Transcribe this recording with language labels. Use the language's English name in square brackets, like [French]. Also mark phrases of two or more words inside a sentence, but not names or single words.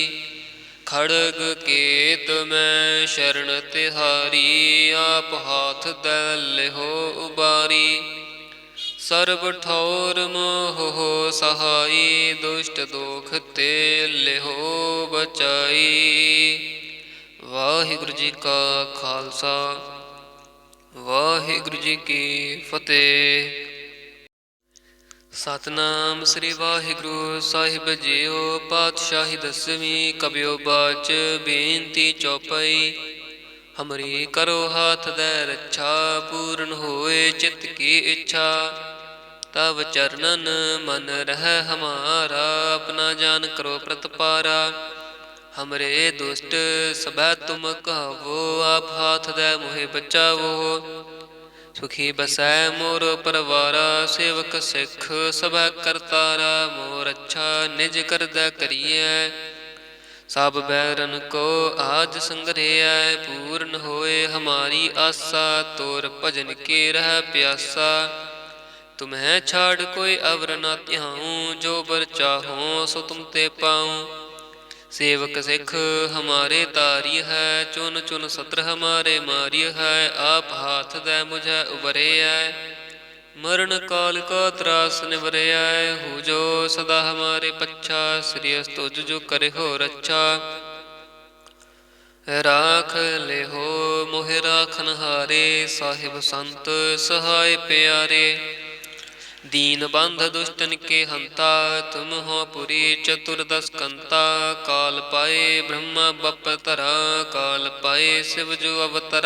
[Braj] खड़ग केत में शरण तिहारी, आप हाथ दै लेहो उबारी। सर्ब ठौर मोह हो सहाय, दुष्ट दोख ते लेहो बचाई। वाहिगुरु जी का खालसा, वाहिगुरु जी की फतेह। सतनाम श्री वाहिगुरु साहिब जीओ। पातशाही दसवीं कबियो बाच, बेनती चौपाई। हमरी करो हाथ दै रक्षा, पूर्ण होए चित्त की इच्छा। तब चरणन मन रह हमारा, अपना जान करो प्रतपारा। हमरे दुष्ट सबै तुम कहावो, आप हाथ दै मोहे बचावो। सुखी बसै मोर परवारा, सेवक सिख सबै करतारा। मोर अच्छा निज करदै करियै, सब बैरन को आज संग्रहै। पूर्ण होए हमारी आसा, तोर भजन के रह प्यासा। तुम्हें छाड़ कोई अवर न त्याऊँ, जो बर चाहो सो तुम ते पाऊँ। सेवक सिख हमारे तारिय है, चुन चुन सत्र हमारे मारिय है। आप हाथ दै मुझे उबरिया, मरण काल का त्रास निवरिया। हो जो सदा हमारे पच्छा, श्री तुझ जो करे हो रक्षा। राख ले हो मोहि राखन हारे, साहिब संत सहाय प्यारे। दीन बंध दुष्टन के हंता, तुम हो पुरी चतुर्दश कंता। काल पाए ब्रह्मा बपतरा, काल पाए शिव जो अवतरा।